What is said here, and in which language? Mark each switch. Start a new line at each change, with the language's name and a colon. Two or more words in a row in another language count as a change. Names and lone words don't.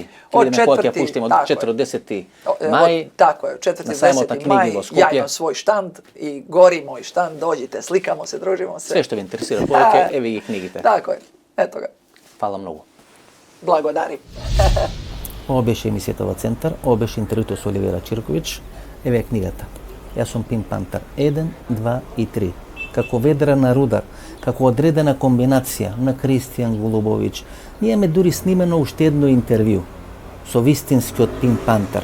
Serbian: Od 4. do 10. maj. Tako je, 4. do 10. maj, ja imam svoj štand i gori moj štand, dođite, slikamo se, družimo se.
Macedonian: Sve što vi interesira, povijek, evi ih knjigite.
Serbian: Tako je, eto ga. Hvala mnogo.
Macedonian: Благодарим. Ovo беше емисијата во Центар, ovo беше интервјуто со Оливера Чирковиќ. Еве е книгата. Јас сум Пинк Пантер 1, 2 и 3. Како ведрана рудар, како одредена комбинација на Кристијан Голубовиќ, ние имаме дури снимено уште едно интервју со вистинскиот Пинк Пантер.